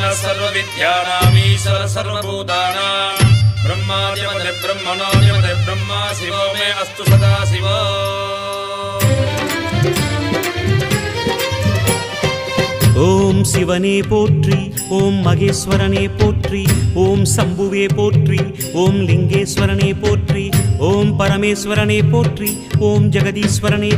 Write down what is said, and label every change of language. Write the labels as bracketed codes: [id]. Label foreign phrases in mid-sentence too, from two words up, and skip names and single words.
[sa] सर्वविद्यानामीश्वर सर्वभूतानां ब्रह्मादिपते ब्रह्मणोऽधिपते ब्रह्मा शिवो मे अस्तु सदा शिवो। [ta] ஓம் சிவனே போற்றி, ஓம் மகேஸ்வரனே போற்றி, ஓம் சம்புவே போற்றி, ஓம் லிங்கேஸ்வரனே போற்றி, ஓம் பரமேஸ்வரனே போற்றி, ஓம் ஜெகதீஸ்வரனே